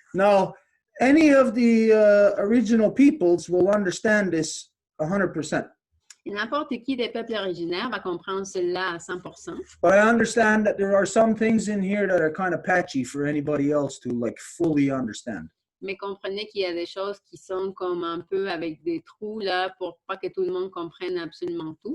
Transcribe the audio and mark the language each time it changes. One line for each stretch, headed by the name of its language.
English: Now, any of the original peoples will understand this 100%.
French: Et n'importe qui des peuples originaires va comprendre cela à 100%.
English: But I understand that there are some things in here that are kind of patchy for anybody else to like fully understand.
French: Mais comprenez qu'il y a des choses qui sont comme un peu avec des trous là pour pas que tout le monde comprenne absolument tout.